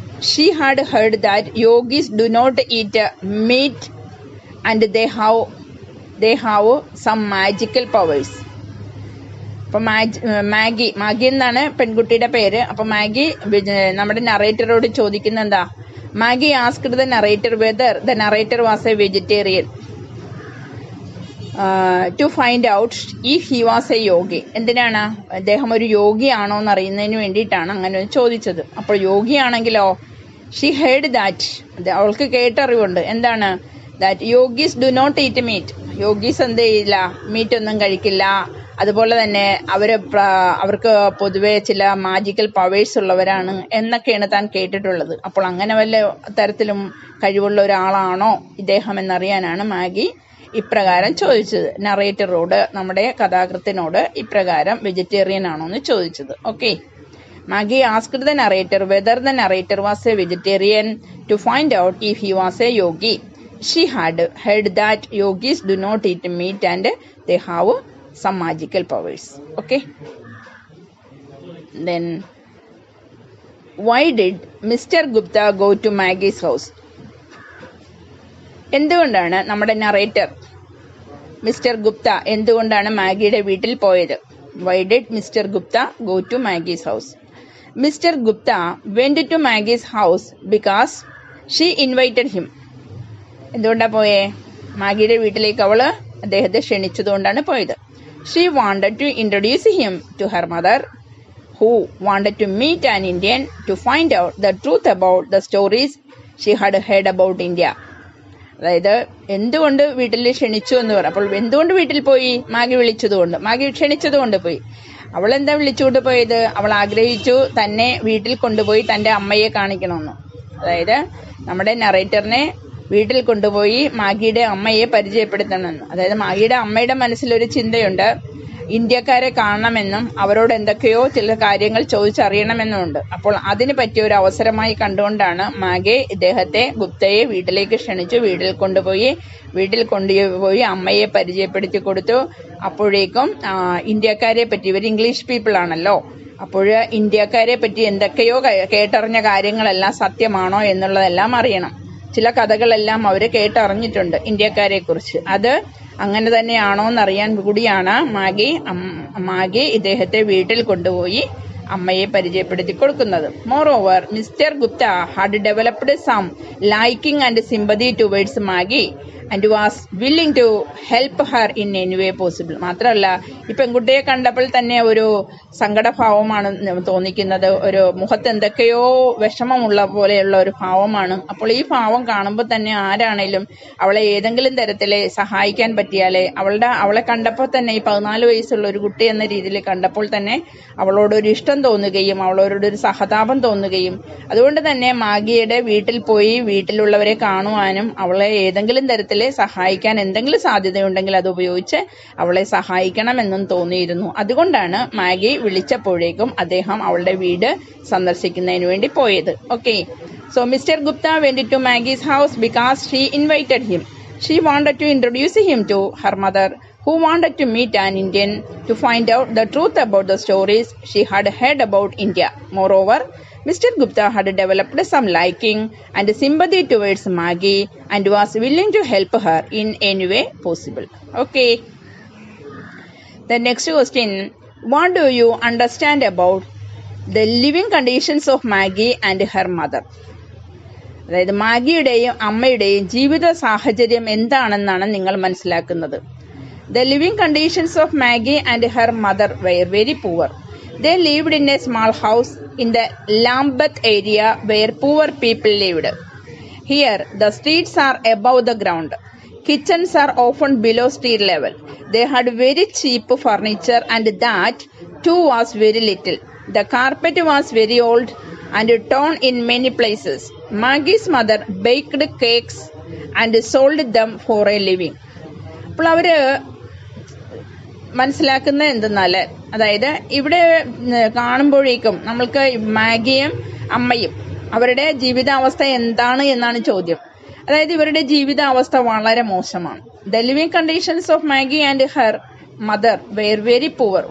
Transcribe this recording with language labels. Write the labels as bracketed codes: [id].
[en] She had heard that yogis do not eat meat and they have some magical powers. [ml] അപ്പൊ Maggi എന്നാണ് പെൺകുട്ടിയുടെ പേര്. അപ്പൊ Maggi നമ്മുടെ നറേറ്ററോട് ചോദിക്കുന്ന എന്താ? [en] Maggie asked the narrator whether the narrator was a vegetarian to find out if he was a yogi. [ml] എന്തിനാണ്? അദ്ദേഹം ഒരു യോഗി ആണോ എന്ന് അറിയുന്നതിന് വേണ്ടിയിട്ടാണ് അങ്ങനെ ചോദിച്ചത്. അപ്പോൾ യോഗിയാണെങ്കിലോ, [en] she heard that, [ml] അവൾക്ക് കേട്ടറിവുണ്ട്. എന്താണ്? [en] that yogis do not eat meat. [ml] യോഗീസ് എന്ത് ചെയ്യില്ല, മീറ്റൊന്നും കഴിക്കില്ല. അതുപോലെ തന്നെ അവർക്ക് പൊതുവെ ചില മാജിക്കൽ പവേഴ്സ് ഉള്ളവരാണ് എന്നൊക്കെയാണ് താൻ കേട്ടിട്ടുള്ളത്. അപ്പോൾ അങ്ങനെ വല്ല തരത്തിലും കഴിവുള്ള ഒരാളാണോ ഇദ്ദേഹം എന്നറിയാനാണ് മാഗി ഇപ്രകാരം ചോദിച്ചത്. നറേറ്ററോട്, നമ്മുടെ കഥാകൃത്തിനോട് ഇപ്രകാരം വെജിറ്റേറിയൻ ആണോ എന്ന് ചോദിച്ചത്. [en] Okay. Maggie asked the narrator whether the narrator was a vegetarian to find out if he was a yogi. She had heard that yogis do not eat meat and they have some magical powers. Okay. Then, why did Mr. Gupta go to Maggie's house? [ml] എന്തുകൊണ്ടാണ് നമ്മുടെ narrator mister Gupta എന്തുകൊണ്ടാണ് മാഗിയുടെ വീട്ടിൽ പോയത്? [en] Why did Mr. Gupta go to Maggie's house? Mr. Gupta went to Maggie's house because she invited him. [ml] എന്തുകൊണ്ടാ പോയേ? മാഗിയുടെ വീട്ടിലേക്ക് അദ്ദേഹത്തെ ക്ഷണിച്ചതുകൊണ്ടാണ് പോയത്. She wanted to introduce him to her mother, who wanted to meet an Indian to find out the truth about the stories she had heard about India. അതായത് എന്തുകൊണ്ട് വീട്ടിൽ ക്ഷണിച്ചു എന്ന് പറ. അപ്പോൾ എന്തുകൊണ്ട് വീട്ടിൽ പോയി? മാഗി ക്ഷണിച്ചതുകൊണ്ട് പോയി. അവളെന്താ വിളിച്ചുകൊണ്ട് പോയത്? അവൾ ആഗ്രഹിച്ചു തന്നെ വീട്ടിൽ കൊണ്ടുപോയി തന്റെ അമ്മയെ കാണിക്കണമെന്ന്. അതായത് നമ്മുടെ നറേറ്ററിനെ വീട്ടിൽ കൊണ്ടുപോയി മാഗിയുടെ അമ്മയെ പരിചയപ്പെടുത്തണമെന്ന്. അതായത് മാഗിയുടെ അമ്മയുടെ മനസ്സിലൊരു ചിന്തയുണ്ട്, ഇന്ത്യക്കാരെ കാണണമെന്നും അവരോട് എന്തൊക്കെയോ ചില കാര്യങ്ങൾ ചോദിച്ചറിയണമെന്നുമുണ്ട്. അപ്പോൾ അതിന് പറ്റിയ ഒരു അവസരമായി കണ്ടുകൊണ്ടാണ് മാഗി ഗുപ്തയെ വീട്ടിലേക്ക് ക്ഷണിച്ചു. വീട്ടിൽ കൊണ്ടുപോയി അമ്മയെ പരിചയപ്പെടുത്തി കൊടുത്തു. അപ്പോഴേക്കും ഇന്ത്യക്കാരെ പറ്റി, ഇവർ ഇംഗ്ലീഷ് പീപ്പിൾ ആണല്ലോ, അപ്പോൾ ഇന്ത്യക്കാരെ പറ്റി എന്തൊക്കെയോ കേട്ടറിഞ്ഞ കാര്യങ്ങളെല്ലാം സത്യമാണോ എന്നുള്ളതെല്ലാം അറിയണം. ചില കഥകളെല്ലാം അവർ കേട്ടറിഞ്ഞിട്ടുണ്ട് ഇന്ത്യക്കാരെ കുറിച്ച്. അത് അങ്ങനെ തന്നെയാണോ എന്നറിയാൻ കൂടിയാണ് മാഗി ഇദ്ദേഹത്തെ വീട്ടിൽ കൊണ്ടുപോയി അമ്മയെ പരിചയപ്പെടുത്തി കൊടുക്കുന്നത്. [en] Moreover, Mr. Gupta had developed some liking and sympathy towards Maggie and was willing to help her in any way possible. [ml] മാത്രമല്ല, ഈ പെൺകുട്ടിയെ കണ്ടപ്പോൾ തന്നെ ഒരു സങ്കടഭാവമാണ് തോന്നിക്കുന്നത്. ഒരു മുഖത്ത് എന്തൊക്കെയോ വിഷമമുള്ള പോലെയുള്ള ഒരു ഭാവമാണ്. അപ്പോൾ ഈ ഭാവം കാണുമ്പോൾ തന്നെ ആരാണേലും അവളെ ഏതെങ്കിലും തരത്തിലെ സഹായിക്കാൻ പറ്റിയാലേ, അവളെ കണ്ടപ്പോൾ തന്നെ ഈ 14 വയസ്സുള്ള ഒരു കുട്ടി എന്ന രീതിയിൽ കണ്ടപ്പോൾ തന്നെ അവളോടൊരു ഇഷ്ടം തോന്നുകയും അവളോടൊരു സഹതാപം തോന്നുകയും, അതുകൊണ്ട് തന്നെ മാഗിയുടെ വീട്ടിൽ പോയി വീട്ടിലുള്ളവരെ കാണുവാനും അവളെ ഏതെങ്കിലും തരത്തിലെ സഹായിക്കാൻ എന്തെങ്കിലും സാധ്യതയുണ്ടെങ്കിൽ അത് ഉപയോഗിച്ച് അവളെ സഹായിക്കണമെന്നും തോന്നിയിരുന്നു. അതുകൊണ്ടാണ് മാഗി വിളിച്ചപ്പോഴേക്കും അദ്ദേഹം അവളുടെ വീട് സന്ദർശിക്കുന്നതിന് വേണ്ടി പോയത്. [en] Okay. So Mr. Gupta went to Maggie's house because she invited him. She wanted to introduce him to her mother, who wanted to meet an Indian to find out the truth about the stories she had heard about India. Moreover, Mr. Gupta had developed some liking and sympathy towards Maggie and was willing to help her in any way possible. Okay. The next question, what do you understand about the living conditions of Maggie and her mother? [ml] അതായത് മാഗിയുടെയും അമ്മയുടെയും ജീവിത സാഹചര്യം എന്താണെന്നാണ് നിങ്ങൾ മനസ്സിലാക്കുന്നത്? [en] The living conditions of Maggie and her mother were very poor. They lived in a small house in the Lambeth area where poor people lived. Here, the streets are above the ground. Kitchens are often below street level. They had very cheap furniture and that too was very little. The carpet was very old and torn in many places. Maggie's mother baked cakes and sold them for a living. [ml] അപ്പോൾ അവര് മനസ്സിലാക്കുന്നത് എന്തെന്നാൽ, അതായത് ഇവിടെ കാണുമ്പോഴേക്കും നമ്മൾക്ക് മാഗിയും അമ്മയും അവരുടെ ജീവിതാവസ്ഥ എന്താണ് എന്നാണ് ചോദ്യം. അതായത് ഇവരുടെ ജീവിതാവസ്ഥ വളരെ മോശമാണ്. [en] The living conditions of Maggie and her mother were very poor.